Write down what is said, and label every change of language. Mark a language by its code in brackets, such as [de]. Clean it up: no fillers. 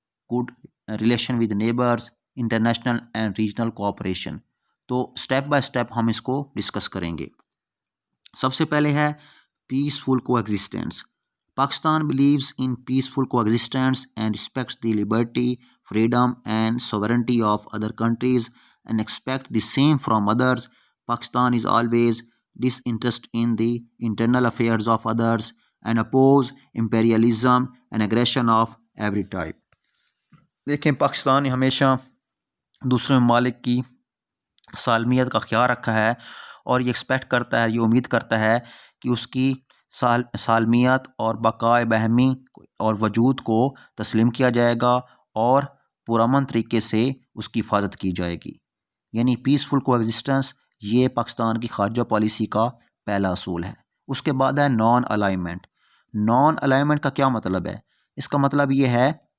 [en] Good relation with neighbours, international and regional cooperation. [ur] تو step by step ہم اس کو discuss کریں گے۔ سب سے پہلے ہے [en] Peaceful coexistence. Pakistan believes in peaceful coexistence and respects the liberty, freedom and sovereignty of other countries and expects the same from others. Pakistan is always disinterested in the internal affairs of others and oppose imperialism and aggression of every type. [ur] دیکھیں، پاکستان نے ہمیشہ دوسرے ممالک کی سالمیت کا خیال رکھا ہے اور یہ ایکسپیکٹ کرتا ہے، یہ امید کرتا ہے کہ اس کی سالمیت اور بقائے باہمی اور وجود کو تسلیم کیا جائے گا اور پرامن طریقے سے اس کی حفاظت کی جائے گی، یعنی پیسفل کو ایگزسٹنس، یہ پاکستان کی خارجہ پالیسی کا پہلا اصول ہے۔ اس کے بعد ہے نان الائنمنٹ۔ نان الائنمنٹ کا کیا مطلب ہے؟ اس کا مطلب یہ ہے